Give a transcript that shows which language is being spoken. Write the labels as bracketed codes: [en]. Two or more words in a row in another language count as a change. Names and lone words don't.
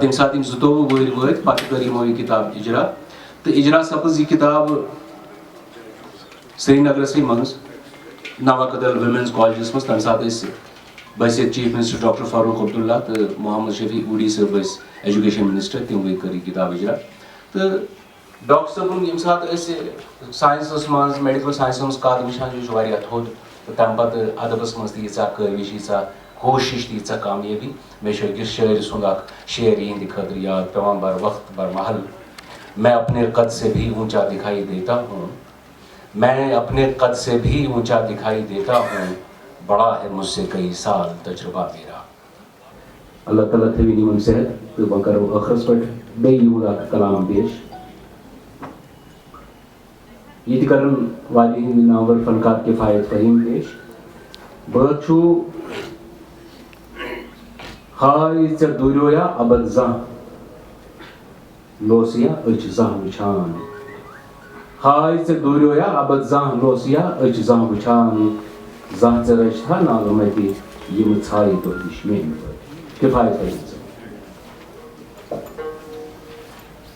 [ks] ییٚمہِ ساتہٕ یِم 22 وٕہٕرۍ وٲتۍ پتہٕ کٔر یِمو یہِ کِتاب اِجرا تہٕ اِجرا سپٕز یہِ کِتاب سرینگرسٕے منٛز نوا کدل وومینز کالجس منٛز تَمہِ ساتہٕ ٲسۍ بحثیت [en] chief minister [ks] ڈاکٹر فاروق عبداللہ تہٕ محمد شفیع اوڈی صٲب ٲسۍ [en] education minister [ks] تِموٕے کٔر یہِ کِتاب اِجرا تہٕ ڈاکٹر صٲبُن ییٚمہِ ساتہٕ أسۍ ساینسس منٛز [en] medical sciences [ks] منٛز قد وٕچھان یہِ چھُ واریاہ تھوٚد تہٕ تَمہِ پتہٕ ادبس منٛز تہِ ییٖژاہ کٲوِش ییٖژاہ کوشش تہِ ییٖژاہ کامیٲبی مےٚ چھُ أکِس شٲعرِ سُنٛد اکھ شعر یِہنٛدِ خٲطرٕ یاد پیٚوان [ur] بر وقت بر محل میں اپنے قد سے بھی اونچا دکھائی دیتا ہوں میں اپنے قد سے بھی اونچا دکھائی دیتا ہوں بڑا ہے مجھ سے کئی سال تجربہ میرا [ks] اللہ تعالیٰ تھٲوِن یِمن صحت تہٕ وۄنۍ کرو ٲخرس پٮ۪ٹھ بیٚیہِ یِہُنٛد اکھ کلام پیش ییٚتہِ کرن واجہِ ہٕنٛدۍ نامور فنکار کفایت فہیٖم پیش بٲتھ چھُ ہاے ژےٚ دوٗریویا ابد زانٛہہ لوسیا أچھ زانٛہہ وٕچھان ہاے ژےٚ دوٗریویا ابد زانٛہہ لوسیا أچھ زانٛہہ وٕچھان زانٛہہ ژےٚ رچھتھا ناغمتی یِمہٕ ژھایہِ دۄہ نِش میٛانہِ پٲٹھۍ کفایت فہیٖم صٲب